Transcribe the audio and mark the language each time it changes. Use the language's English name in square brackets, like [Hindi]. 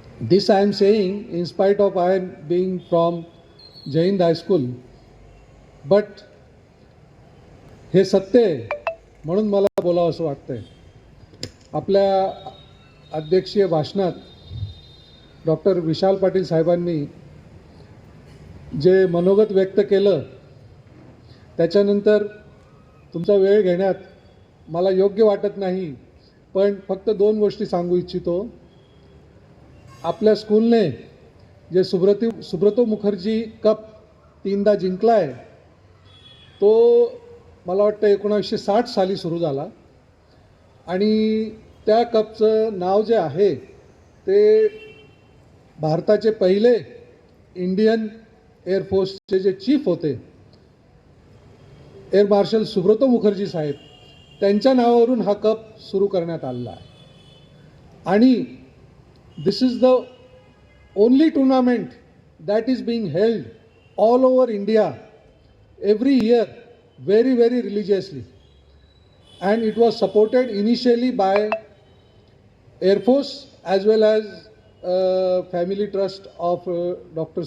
[English] This I am saying in spite of I being from Jai Hind High School, but [Marathi] हे सत्य आहे म्हणून मला बोलावं असं वाटतंय. आपल्या अध्यक्षीय भाषणात डॉक्टर विशाल पाटील साहेबांनी जे मनोगत व्यक्त केलं त्याच्यानंतर तुमचा वेळ घेण्यात मला योग्य वाटत नाही, पण फक्त दोन गोष्टी सांगू इच्छितो. आपल्या स्कूलने जे सुब्रतो मुखर्जी कप 3दा जिंकला आहे तो मला वाटतं 1960 साली सुरू झाला आणि त्या कपचं नाव जे आहे ते भारताचे पहिले इंडियन एअरफोर्सचे जे चीफ होते एअर मार्शल सुब्रतो मुखर्जी साहेब त्यांच्या नावावरून हा कप सुरू करण्यात आलेला आहे. [English] आणि this is the only tournament that is being held all over India every year very religiously, and it was supported initially by Air Force as well as family trust of Dr.